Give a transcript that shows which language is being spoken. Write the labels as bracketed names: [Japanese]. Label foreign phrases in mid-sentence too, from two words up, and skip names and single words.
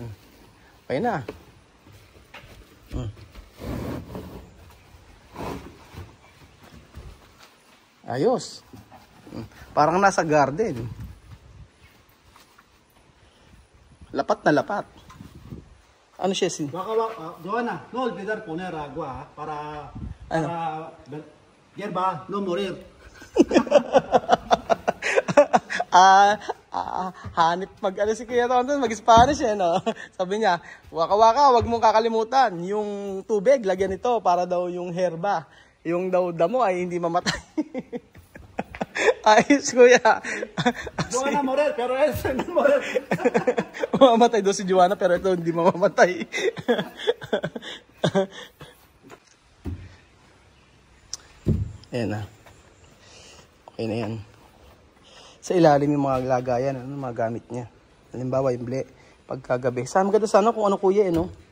[Filipino] Okay na. Ayos. Parang nasa garden. Lapat na lapat. Ano siya si? [Spanish] Joanna, no olvidar poner agua para [Filipino] Ano? [Spanish] hierba no morir. [Filipino] Hanip mag si Kuya Tonton, mag-Spanish no? Sabi niya, Waka Waka, wag mong kakalimutan yung tubig, lagyan ito para daw yung herba, yung daw damo ay hindi mamatay. Ayos Kuya. [Spanish] Joanna morir, pero es no morir. [Filipino] Mamamatay daw si Joanna pero ito hindi mamamatay. Ayan na. Okay na yan. Sa ilalim yung mga lagayan, mga gamit niya. Halimbawa yung ble, pagkagabi. Saan maganda sana kung ano Kuya no?